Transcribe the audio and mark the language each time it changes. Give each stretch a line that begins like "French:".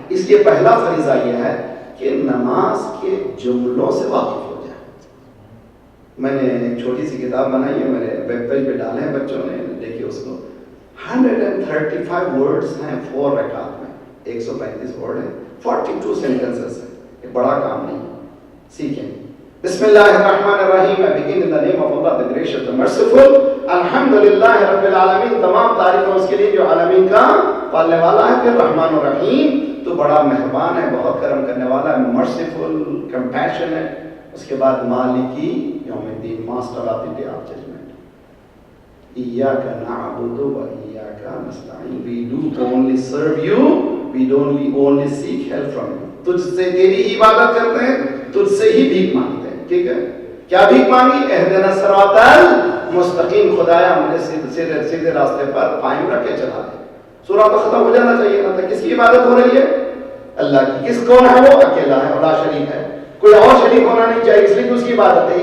Urdu: اس لیے پہلا فریضہ یہ ہے کہ نماز کے جملوں سے واقف ہو جائے. میں نے ایک چھوٹی سی کتاب بنائی ہے، میرے ویب پیج پہ ڈالے ہیں، بچوں نے دیکھیے اس کو. 135 ورڈز ہیں 4 رکعات میں، 135 ورڈ ہیں، 42 سینٹنسز ہیں. یہ بڑا کام نہیں، سیکھیں.
Arabic: بسم اللہ الرحمن الرحیم.
English: I begin in the name of Allah, the gracious, the merciful.
Arabic: الحمدللہ رب العالمین.
Urdu: تمام تعریفیں اس کے لیے جو عالمین کا پالنے والا ہے. پھر رحمان الرحیم، تو بڑا مہربان ہے، بہت کرم کرنے والا ہے. مرسیفل، کمپیشن ہے. اس کے بعد
Arabic: مالکی یوم الدین،
English: Master of the day of judgment.
Arabic: ایاک نعبد و ایاک نستعین.
English: We do only serve you, we don't only seek help from you.
Urdu: تجھ سے تیری ہی عبادت کرتے ہیں، تجھ سے ہی بھیک مانگتے ہیں. ٹھیک ہے، کیا بھیک مانگی؟
Arabic: اہدنا الصراط المستقیم.
Urdu: خدایا مجھے سیدھے راستے پر قائم رکھ کے چلا دے. سورہ تو ختم ہو جانا چاہیے نا. کس کی عبادت ہو رہی ہے؟ اللہ کی. کس کون ہے وہ؟ اکیلا ہے، لا شریک ہے. کوئی اور شریک ہونا نہیں چاہیے، اس لیے کہ اس کی عبادت ہے.